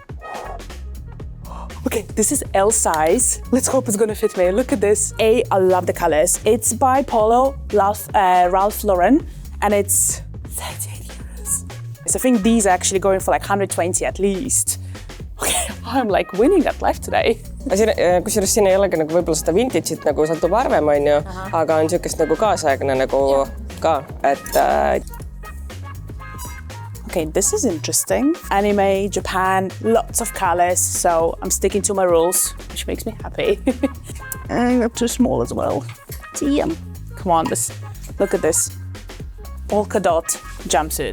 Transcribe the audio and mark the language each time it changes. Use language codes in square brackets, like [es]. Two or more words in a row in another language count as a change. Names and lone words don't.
[en] Okay, this is L size. Let's hope it's gonna fit me. Look at this. I love the colors. It's by Polo Ralph Lauren, and it's 38 euros. So I think these are actually going for like 120 at least. Okay, I'm like winning at life today. [et] Kusjuures siin ei olegi nagu võib-olla seda vintage'it nagu satub arvem, on ju, aga on niisugust nagu kaasaegne nagu ka, et... [en] Okay, this is interesting. Anime, Japan, lots of colors, so I'm sticking to my rules, which makes me happy. And I'm too small as well. Damn. Come on, look at this. Polka dot jumpsuit.